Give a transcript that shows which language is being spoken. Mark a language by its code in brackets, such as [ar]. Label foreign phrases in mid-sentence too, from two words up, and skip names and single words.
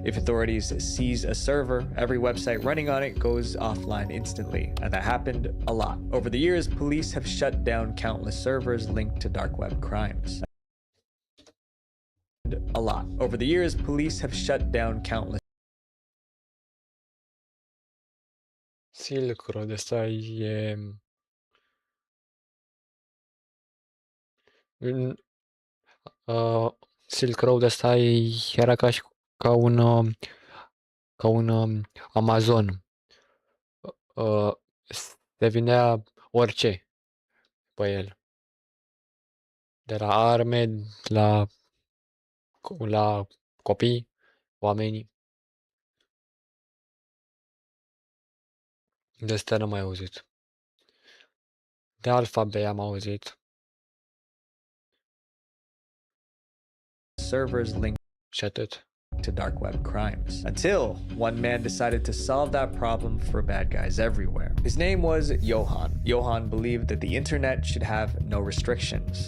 [en] If authorities seize a server, every website running on it goes offline instantly, and that happened a lot. Over the years, police have shut down countless servers linked to dark web crimes. Over the years, police have shut down countless Silk Road, [ro] ăsta e... Silk Road ăsta era ca un Amazon. Se vindea orice pe el. De la arme, la copii, oamenii. De asta n-am mai auzit. De Alphabet am auzit. [en] servers linked to dark web crimes. Until one man decided to solve that problem for bad guys everywhere. His name was Johan. Johan believed that the internet should have no restrictions.